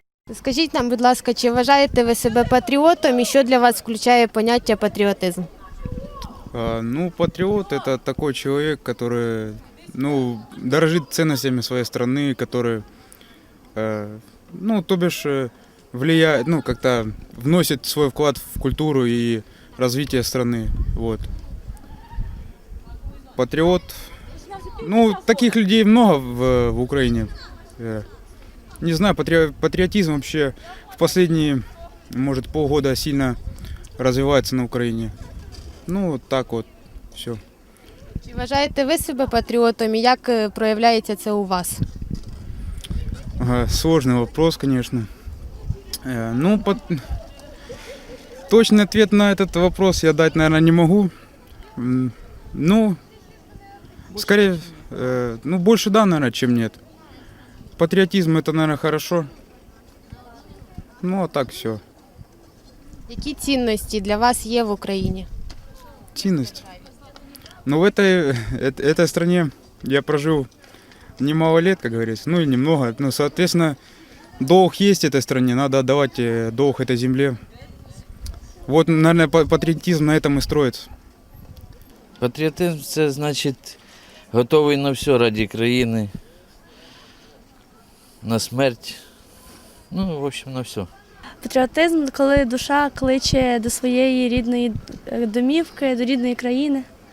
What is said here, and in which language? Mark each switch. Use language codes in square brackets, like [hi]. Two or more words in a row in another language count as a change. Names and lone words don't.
[uk] Скажіть нам, будь ласка, чи вважаєте ви себе патріотом і що для вас включає поняття патріотизм? [ru] Ну, патриот – это такой человек, который, дорожит ценностями своей страны, который, то бишь, влияет, как-то вносит свой вклад в культуру и развитие страны, вот. Патриот, таких людей много в Украине. Не знаю, патриотизм вообще в последние, может, полгода сильно развивается на Украине. Вот так вот, все. [uk] Чи вважаєте ви себе патріотом і як проявляється це у вас? [ru] Сложный вопрос, конечно. Точный ответ на этот вопрос я дать, наверное, не могу. Скорее, больше да, наверное, чем нет. Патриотизм это, наверное, хорошо. А так все. [uk] Які цінності для вас є в Україні? [ru] Ценность. В этой стране я прожил немало лет, как говорится, и немного. Соответственно, долг есть этой стране, надо отдавать долг этой земле. Вот, наверное, патриотизм на этом и строится. [uk] Патріотизм – це значить готовий на все раді країни, на смерть, [ru] в общем, [uk] на все. Патріотизм, коли душа кличе до своєї рідної домівки, до рідної країни.